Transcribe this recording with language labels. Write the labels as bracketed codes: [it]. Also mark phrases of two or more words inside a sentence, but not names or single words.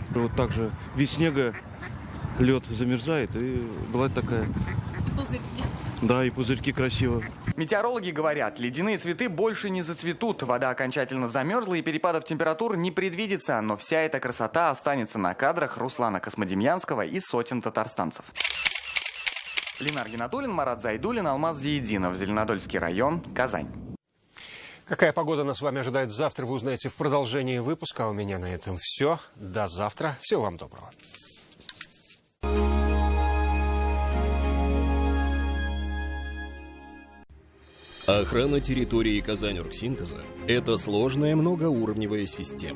[ru] Вот так же без снега лед замерзает, и бывает такая. И пузырьки. Да, и пузырьки красиво. Метеорологи говорят, ледяные цветы больше не зацветут. Вода окончательно замерзла, и перепадов температур не предвидится. Но вся эта красота останется на кадрах Руслана Космодемьянского и сотен татарстанцев. Ленар Гинатуллин, Марат Зайдуллин, Алмаз Зиединов, Зеленодольский район, Казань. Какая погода нас с вами ожидает завтра, вы узнаете в продолжении выпуска. А у меня на этом все. До завтра. Всего вам доброго. Охрана территории Казань-Оргсинтеза – это сложная многоуровневая система.